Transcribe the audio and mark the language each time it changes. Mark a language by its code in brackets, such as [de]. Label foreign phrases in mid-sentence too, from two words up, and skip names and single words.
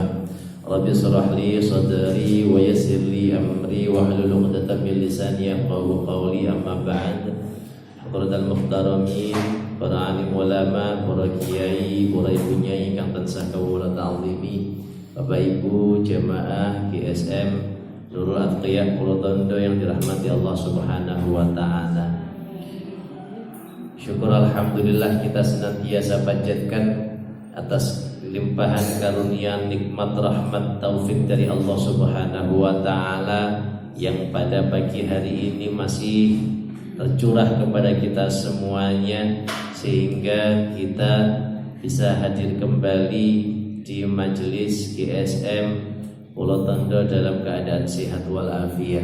[ar] رب اشرح لي صدري ويسر لي أمري واحلل عقدة من لساني يفقهوا قولي. أما بعد. حضرات المحترمين, [id] para alim ulama, para kiai, para ibu nyai [jv] ingkang tansah kawula ta'zimi, [id] Bapak Ibu jamaah GSM Nurul Atqiyah Pulau Tondo yang dirahmati [ar] الله سبحانه وتعالى. [id] Syukur alhamdulillah kita senantiasa panjatkan atas limpahan karunia, nikmat, rahmat, taufik dari [ar] الله سبحانه وتعالى [id] yang pada pagi hari ini masih tercurah kepada kita semuanya, sehingga kita bisa hadir kembali di majelis GSM Pulau Tondo dalam keadaan sehat walafiat.